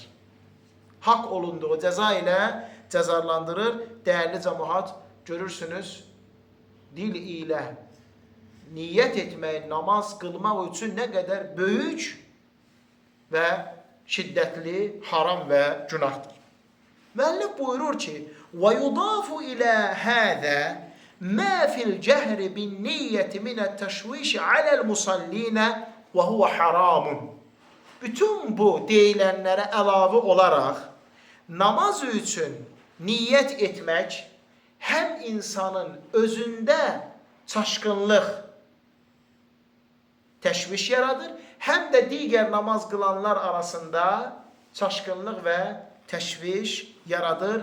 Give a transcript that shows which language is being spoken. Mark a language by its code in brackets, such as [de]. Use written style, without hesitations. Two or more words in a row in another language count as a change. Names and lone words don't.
[az] Haqq olunduğu cəza ilə cəzalandırır. Dəyərli cəmaət, görürsünüz, dil ilə niyyət etmək, namaz qılmaq üçün nə qədər böyük və şiddətli haram və günahdır. Müəllif buyurur ki, [ar] وَيُضَافُ إِلَى هَذَا مَا فِي الْجَهْرِ بِالنِّيَّةِ مِنَ التَّشْوِيشِ عَلَى الْمُصَلِّينَ وَهُوَ حَرَامٌ. [az] Bütün bu deyilənlərə əlavə olaraq namaz üçün niyyət etmək həm insanın özündə çaşqınlıq, təşviş yaradır, həm də digər namaz qılanlar arasında çaşqınlıq və təşviş yaradır.